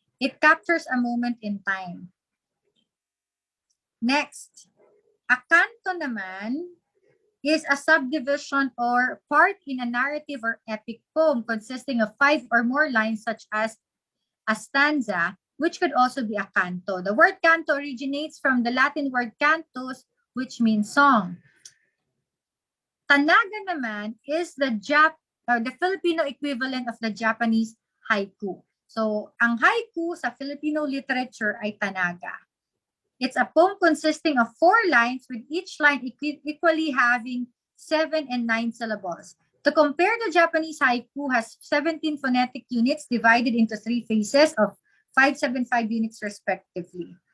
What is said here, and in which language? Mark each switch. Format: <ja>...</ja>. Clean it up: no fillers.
<en>It captures a moment in time. Next, a canto</en> <tl>naman</tl> <en>is a subdivision or part in a narrative or epic poem consisting of 5 or more lines, such as a stanza, which could also be a canto. The word canto originates from the Latin word cantus, which means song. Tanaga</en> <tl>naman</tl> <en>is the Filipino equivalent of the Japanese haiku.</en> <tl>So, ang haiku sa Filipino literature ay tanaga.</tl> <en>It's a poem consisting of 4 lines, with each line equally having 7 and 9 syllables. To compare, the Japanese haiku has 17 phonetic units divided into 3 phases of 5, 7, 5 units respectively.</en>